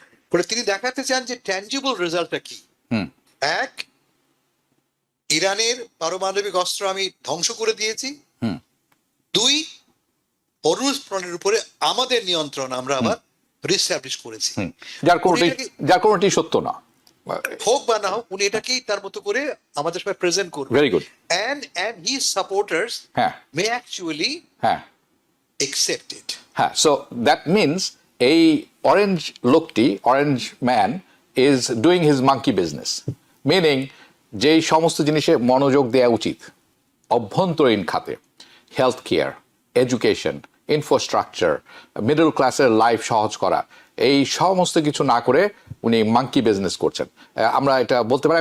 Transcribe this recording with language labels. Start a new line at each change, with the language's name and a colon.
Bangla: ফলে তিনি দেখাতে চান যে ট্যানজিবল রেজাল্টটা কি। এক, ইরানের পারমাণবিক অস্ত্র আমি ধ্বংস করে দিয়েছি। 2, হরমুজ প্রণালীর উপরে আমাদের নিয়ন্ত্রণ আমরা আবার রিস্টাবলিশ করেছি, যার কোনোটি সত্য না, হোক বা না হোক, উনি এটাকেই তার মতো করে আমাদের সবাই প্রেজেন্ট করবেন।
English: Very good. and his supporters may actually accept it.
Bangla: হ্যাঁ,
English: so that means
Bangla: এই অরেঞ্জ লোকটি,
English: orange man is doing his monkey business,
Bangla: meaning যেই সমস্ত জিনিসে মনোযোগ দেওয়া উচিত অভ্যন্তরীণ খাতে, health care, education, infrastructure, middle ক্লাসের লাইফ সহজ করা, এই সমস্ত কিছু না করে উনি মাঙ্কি বিজনেস করছেন। আমরা এটা বলতে পারি।